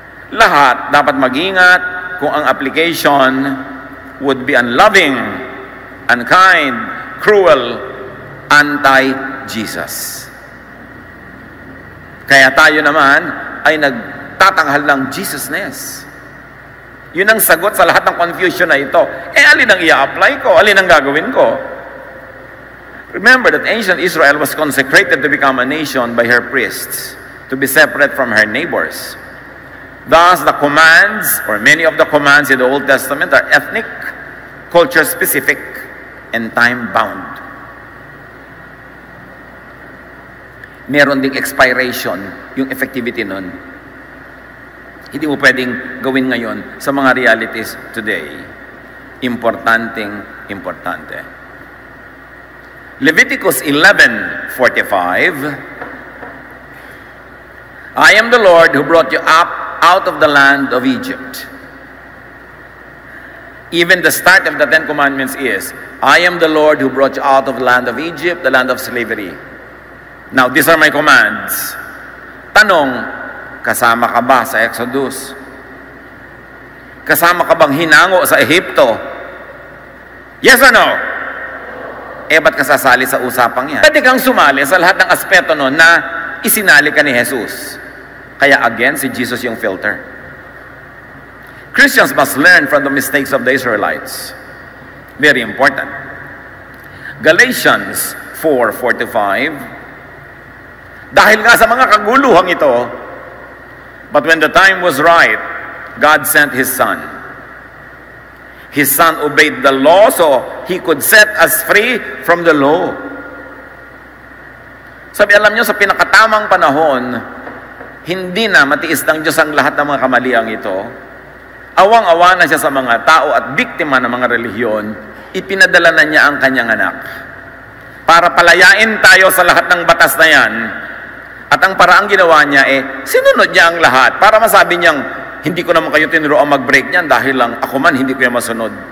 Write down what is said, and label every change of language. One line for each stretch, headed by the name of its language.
Filipino: Lahat dapat mag-ingat kung ang
English: application would be unloving, unkind, cruel, anti-Jesus.
Filipino: Kaya tayo naman ay nagtatanghal ng Jesusness. Yun ang sagot sa lahat ng confusion na ito. Alin ang i-apply ko? Alin ang gagawin ko?
English: Remember that ancient Israel was consecrated to become a nation by her priests, to be separate from her neighbors. Thus, the commands, or many of the commands in the Old Testament are ethnic, culture-specific, and time-bound.
Filipino: Meron ding expiration yung effectivity nun. Hindi mo pwedeng gawin ngayon sa mga realities today. Importante. Leviticus 11:45.
English: I am the Lord who brought you up out of the land of Egypt. Even the start of the Ten Commandments is, I am the Lord who brought you out of the land of Egypt, the land of slavery. Now, these are my commands.
Filipino: Tanong, kasama ka ba sa Exodus? Kasama ka bang hinango sa Ehipto?
English: Yes or no?
Filipino: Ba't ka sasali sa usapang yan? Pwede kang sumali sa lahat ng aspeto nun na isinali ka ni Jesus. Kaya again, si Jesus yung filter.
English: Christians must learn from the mistakes of the Israelites. Very important. Galatians 4:4-5.
Filipino: Dahil nga sa mga kaguluhang ito,
English: but when the time was right, God sent His Son. His Son obeyed the law so He could set us free from the law.
Filipino: Sabi, alam nyo, sa pinakatamang panahon, hindi na matiis ng Diyos ang lahat ng mga kamaliang ito. Awang-awa na siya sa mga tao at biktima ng mga relihiyon, ipinadala na niya ang kanyang anak. Para palayain tayo sa lahat ng batas na yan. At ang paraang ginawa niya sinunod niya ang lahat para masabi niyang, hindi ko naman kayo tinuruan mag-break niyan dahil lang ako man hindi ko yan masunod.